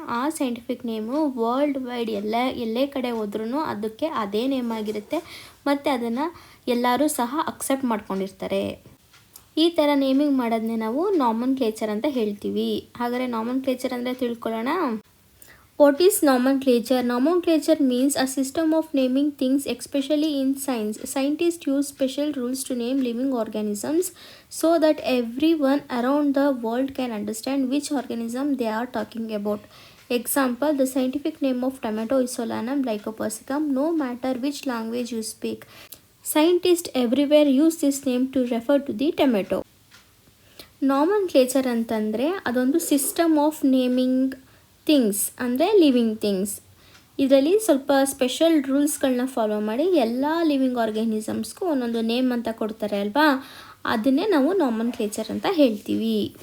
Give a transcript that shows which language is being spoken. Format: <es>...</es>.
<kn>ಆ scientific name world wide ಎಲ್ಲೇ ಕಡೆ ಹೋದ್ರೂ ಅದಕ್ಕೆ ಅದೇ ನೇಮ್ ಆಗಿರುತ್ತೆ ಮತ್ತು ಅದನ್ನು ಎಲ್ಲರೂ ಸಹ ಅಕ್ಸೆಪ್ಟ್ ಮಾಡ್ಕೊಂಡಿರ್ತಾರೆ. ಈ ಥರ ನೇಮಿಂಗ್ ಮಾಡೋದನ್ನೇ ನಾವು ನಾಮನ್ಕ್ಲೇಚರ್ ಅಂತ ಹೇಳ್ತೀವಿ. ಹಾಗಾದರೆ ನಾಮನ್ಕ್ಲೇಚರ್ ಅಂದರೆ ತಿಳ್ಕೊಳ್ಳೋಣ.</kn> <en>What is nomenclature? Nomenclature means a system of naming things, especially in science. Scientists use special rules to name living organisms so that everyone around the world can understand which organism they are talking about. Example, the scientific name of tomato is Solanum lycopersicum, no matter which language you speak. Scientists everywhere use this name to refer to the tomato.</en> <kn>ನಾಮನ್ಕ್ಲೇಚರ್ ಅಂತಂದರೆ ಅದೊಂದು</kn> <en>system of naming things,</en> <kn>ಅಂದರೆ living things. ಇದರಲ್ಲಿ ಸ್ವಲ್ಪ special ರೂಲ್ಸ್ಗಳನ್ನ follow ಮಾಡಿ ಎಲ್ಲ living ಆರ್ಗ್ಯಾನಿಸಮ್ಸ್ಗೂ ಒಂದೊಂದು name ಅಂತ ಕೊಡ್ತಾರೆ ಅಲ್ವಾ, ಅದನ್ನೇ ನಾವು ನಾಮನ್ಕ್ಲೇಚರ್ ಅಂತ ಹೇಳ್ತೀವಿ.</kn>